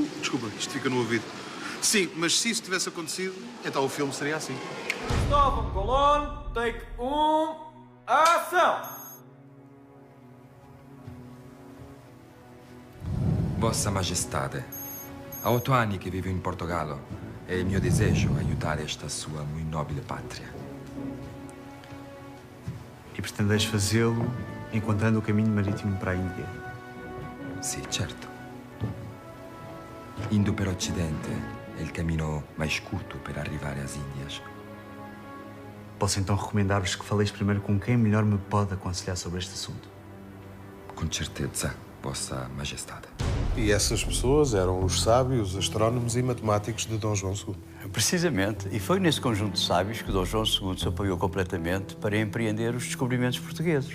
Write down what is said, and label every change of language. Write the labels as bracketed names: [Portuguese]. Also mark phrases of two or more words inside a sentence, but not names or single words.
[Portuguese] Desculpa, isto fica no ouvido. Sim, mas se isso tivesse acontecido, então o filme seria assim. Cristóvão Colón, take 1, ação! Vossa Majestade, há [Italian] 8 anni che vivo in Portogallo e il mio desejo è aiutare [Portuguese] esta sua muito [Italian] nobile pátria. [Portuguese] E pretendeis fazê-lo encontrando o caminho marítimo para a Índia? [Italian] Sì, certo. Indo per Occidente è il cammino [Portuguese] mais curto [Italian] per arrivare [Portuguese] às Índias. Posso então recomendar-vos que faleis primeiro com quem melhor me pode aconselhar sobre este assunto? Com certeza, Vossa Majestade. E essas pessoas eram os sábios, astrónomos e matemáticos de Dom João II. Precisamente. E foi nesse conjunto de sábios que Dom João II se apoiou completamente para empreender os descobrimentos portugueses.